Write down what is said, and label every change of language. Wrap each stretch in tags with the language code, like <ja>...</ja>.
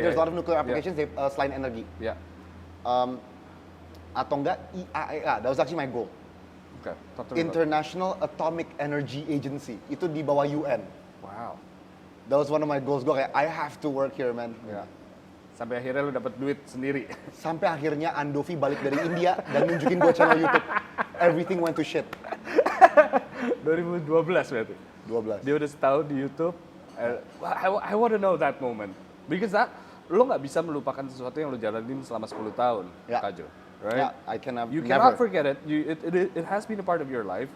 <en>There's a lot of nuclear applications</en> <id>selain energi. Ya. Atau enggak</id> <en>IAEA, that was actually my goal. Oke. Talk to me about-</en> <id>International Atomic Energy Agency, itu di bawah UN.</id> <en>Wow. That was one of my goals.</en> <id>Gue kayak,</id> <en>I have to work here, man.</en> <id>Ya. Sampai akhirnya lo dapet duit sendiri. Sampai akhirnya Andovi balik dari India dan nunjukin gue channel YouTube.</id> <en>Everything went to shit.</en> <id>2012 berarti. 12. Dia udah setahun di YouTube.</id> <en>I want to know that moment. Because</en> <id>lo nggak bisa melupakan sesuatu yang lo jalanin selama 10 tahun, Ya.</id> <en>Kak Jo. Right? Yeah, I cannot. You never. cannot forget it. It has been a part of your life.</en>